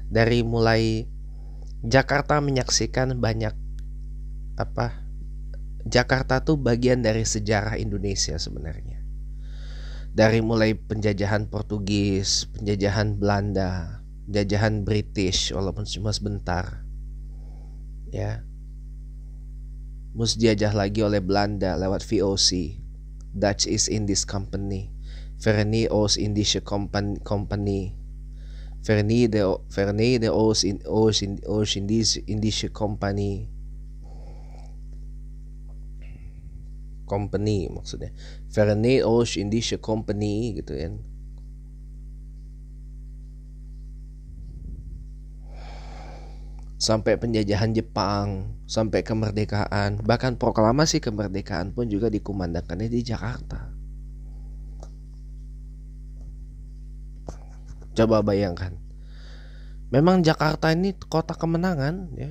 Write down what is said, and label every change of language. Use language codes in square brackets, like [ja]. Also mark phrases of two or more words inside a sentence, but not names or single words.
[id] Dari mulai Jakarta menyaksikan banyak Jakarta tuh bagian dari sejarah Indonesia sebenarnya. Dari mulai penjajahan Portugis, penjajahan Belanda, penjajahan British walaupun cuma sebentar. Ya. Mus dijajah lagi oleh Belanda lewat VOC, Dutch East Indies Company, Verenigde Oost-Indische Company, Verenigde Oost-Indische Company maksudnya, Verenigde Oost-Indische Company gitu kan. Sampai penjajahan Jepang, sampai kemerdekaan, bahkan proklamasi kemerdekaan pun juga dikumandangkannya di Jakarta. Coba bayangkan, memang Jakarta ini kota kemenangan ya.